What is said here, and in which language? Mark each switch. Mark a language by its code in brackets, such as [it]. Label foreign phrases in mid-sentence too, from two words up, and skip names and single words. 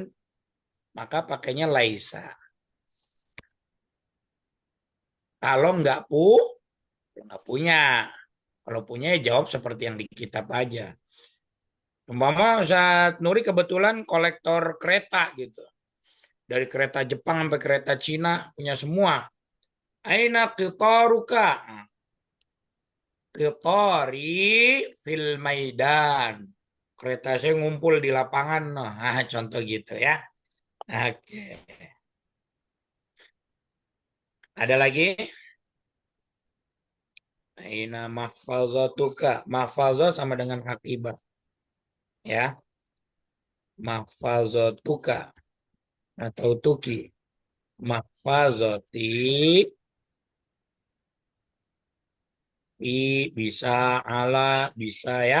[id] Maka pakainya laisa. Kalau nggak punya. Kalau punya ya jawab seperti yang di kitab aja. Umpama Ustaz Nuri kebetulan kolektor kereta gitu. Dari kereta Jepang sampai kereta Cina punya semua. [ar] أين قطارك؟ قطاري في الميدان. [id] Kereta saya ngumpul di lapangan. Nah, contoh gitu ya. Oke. Ada lagi? [ar] أين محفظتك. محفظة [id] sama dengan [ar] akibah. Ya. محفظتك. Atau tuki. محفظتي. [id] Bisa, ala, bisa ya.